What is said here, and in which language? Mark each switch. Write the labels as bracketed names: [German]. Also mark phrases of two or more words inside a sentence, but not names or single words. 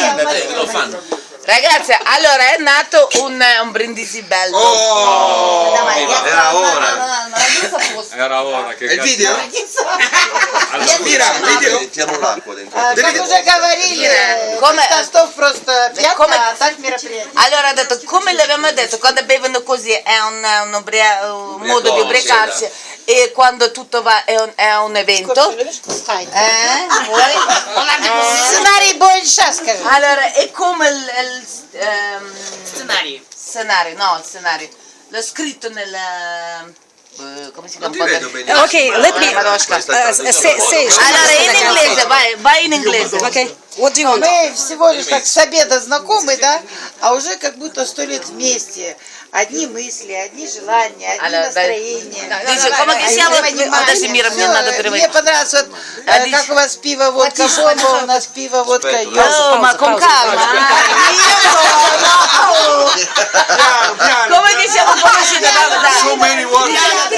[Italian] lo fanno. Ragazzi, allora è nato un brindisi bello. Era ora. Era ora che... E il video? Mira, il video? Mettiamo l'acqua dentro. [Russian] Как уже говорили, [Italian] Come- [Russian] Стастов просто пьян, [Italian] come- [Russian] а так мероприятие. [Italian] Allora ha detto, come l'abbiamo detto, quando bevono così è un modo di ubriacarsi e quando tutto va è un evento. [Russian] Сценарий больше, скажи. [Italian] Allora, è come il Scenario. il scenario. L'ho scritto nel... come si Non chiama? ti vedo bene. [English] Okay, let me say. [Italian] Allora, in inglese, vai in inglese. [English] Okay, what do you want? [Russian] Мы всего лишь как с обеда знакомы, да, а уже как будто 100 лет вместе. Одни мысли, одни желания, одни [Italian] Allora, [Russian] настроения. [Italian] Dice, come che siamo? Adesso mi надо [Russian] Мне переводить. понравилось, вот, как у вас пиво, водка, бомба, у нас пиво, водка, [Italian] Oh, ma con calma. Come che siamo conosciuti? [English] So many words.